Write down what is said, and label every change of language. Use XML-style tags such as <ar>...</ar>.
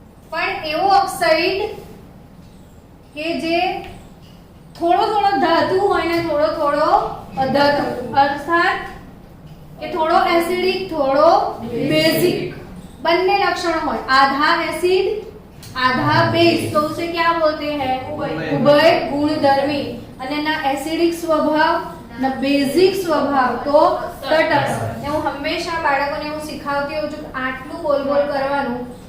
<gu>પણ એવો ઓક્સાઇડ કે જે થોડો થોડો ધાતુ હોય ને થોડો થોડો અધાતુ, અર્થાત કે થોડો એસિડિક થોડો બેઝિક, બંને लक्षण હોય.</gu> <hi>आधा एसिड आधा बेस तो उसे क्या बोलते हैं? उभय गुणधर्मी.</hi> <gu>અને ના એસિડિક સ્વભાવ ના બેઝિક સ્વભાવ તો તટસ્થ. હું હંમેશા બાળકોને હું શીખવતી હોઉં છું કે આટલું બોલ બોલ કરવાનું.</gu>